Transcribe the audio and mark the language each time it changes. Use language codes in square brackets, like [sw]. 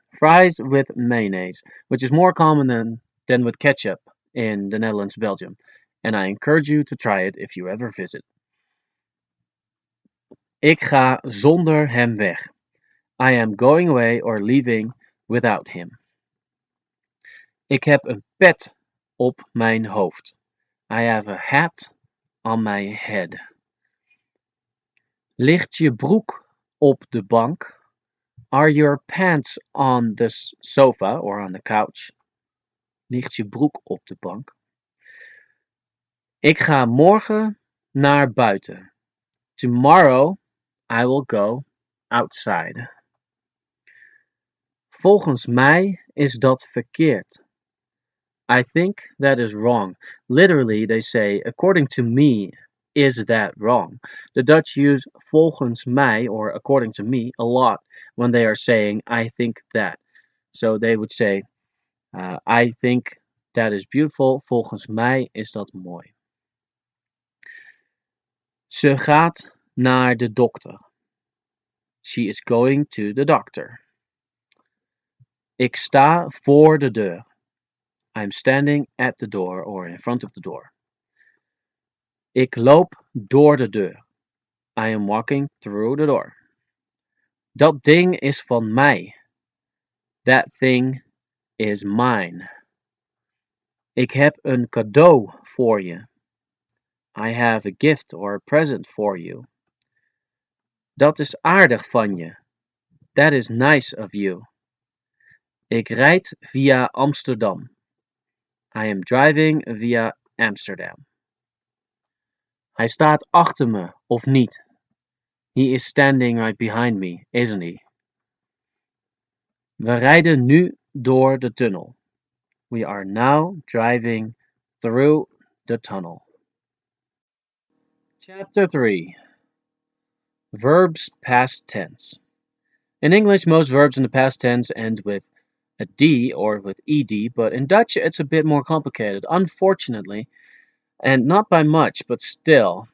[en] Fries with mayonnaise, which is more common than with ketchup in the Netherlands, Belgium. And I encourage you to try it if you ever visit. [nl] Ik ga zonder hem weg. [en] I am going away or leaving without him. [nl] Ik heb een pet op mijn hoofd. [en] I have a hat on my head. [nl] Ligt je broek op de bank? [en] Are your pants on the sofa or on the couch? [nl] Ligt je broek op de bank? Ik ga morgen naar buiten. [en] Tomorrow I will go outside. [nl] Volgens mij is dat verkeerd. [en] I think that is wrong. Literally, they say, according to me, is that wrong? The Dutch use volgens mij, or according to me, a lot when they are saying, I think that. So they would say, I think that is beautiful. [nl] Volgens mij is dat mooi. Ze gaat naar de dokter. [en] She is going to the doctor. [nl] Ik sta voor de deur. [en] I'm standing at the door or in front of the door. [nl] Ik loop door de deur. [en] I am walking through the door. [nl] Dat ding is van mij. [en] That thing is mine. [nl] Ik heb een cadeau voor je. [en] I have a gift or a present for you. [nl] Dat is aardig van je. [en] That is nice of you. [nl] Ik rijd via Amsterdam. [en] I am driving via Amsterdam. [nl] Hij staat achter me, of niet? [en] He is standing right behind me, isn't he? [nl] We rijden nu door de tunnel. [en] We are now driving through the tunnel. Chapter 3. Verbs past tense. In English, most verbs in the past tense end with a D or with ed, but in Dutch it's a bit more complicated, unfortunately, and not by much, but still.